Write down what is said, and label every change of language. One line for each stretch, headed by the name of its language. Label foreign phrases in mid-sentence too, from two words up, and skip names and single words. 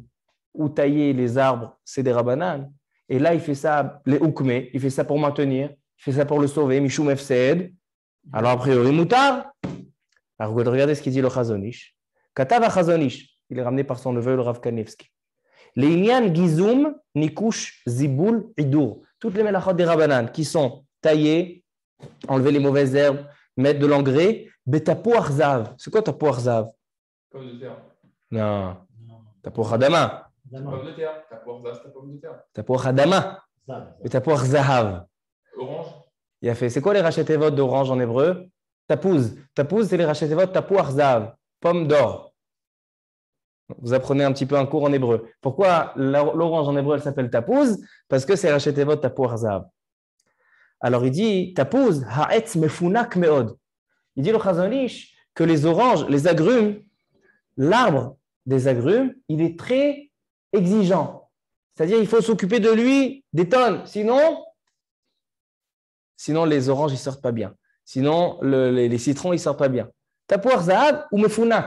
French: Ou tailler les arbres, c'est des rabanan. Et là, il fait ça, les oukmé, il fait ça pour maintenir, il fait ça pour le sauver,
Hebrew: משום הפסד.
French: Alors, a priori, moutar. Alors, regardez ce qu'il dit le Chazon Ish.
Hebrew: כתב החזון איש.
French: Il est ramené par son neveu, le Rav Kanevski.
Hebrew: Les ענין גיזום, ניכוש, זיבול, עידור.
French: Toutes les melachot des rabanan qui sont tailler, enlever les mauvaises herbes, mettre de l'engrais.
Hebrew: בתפוח זהב.
French: C'est quoi
Hebrew: תפוח זהב?
French: Pomme de terre.
Hebrew: Non. תפוח אדמה.
French: Pomme de terre. T'as pour ça, c'est pomme de terre.
Hebrew: תפוח אדמה. בתפוח זהב.
French: Orange. Il a fait. C'est quoi les rachetevot d'orange en hébreu? Tapouz. Tapouz, c'est les
Hebrew: ראשי תיבות תפוח זהב.
French: Pomme d'or. Vous apprenez un petit peu un cours en hébreu. Pourquoi l'orange en hébreu, elle s'appelle tapouz? Parce que c'est
Hebrew: ראשי תיבות תפוח זהב.
French: Alors il dit
Hebrew: תפוז העץ מפונק מאוד.
French: Il dit le Chazon Ish que les oranges, les agrumes, l'arbre des agrumes, il est très exigeant. C'est-à-dire il faut s'occuper de lui des tonnes. Sinon les oranges, ils ne sortent pas bien. Sinon, les citrons, ils ne sortent pas bien.
Hebrew: תפוח זהב הוא מפונק.